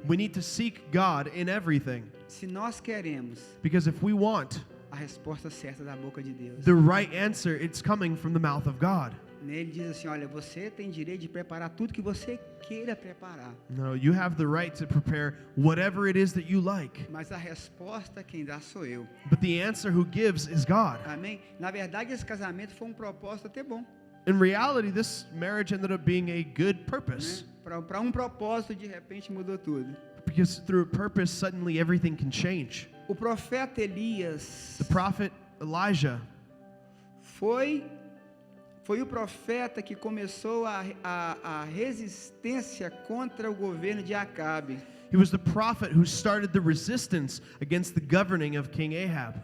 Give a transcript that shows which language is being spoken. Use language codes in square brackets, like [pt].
[en] we need to seek God in everything. [pt] Se nós queremos [en] Because if we want [pt] a resposta certa da boca de Deus, [en] the right answer, it's coming from the mouth of God. [pt] né, ele diz assim, olha, você tem direito de preparar tudo que você queira preparar. [en] No, you have the right to prepare whatever it is that you like. [pt] Mas a resposta quem dá sou eu. [en] But the answer who gives is God. [pt] Amém? Na verdade, esse casamento foi um propósito até bom. [en] In reality, this marriage ended up being a good purpose. [pt] Né? Para um propósito, de repente, mudou tudo. [en] Because through a purpose, suddenly everything can change. [pt] O profeta Elias [en] The prophet Elijah [pt] foi o profeta que começou a resistência contra o governo de Acabe. [en] He was the prophet who started the resistance against the governing of King Ahab.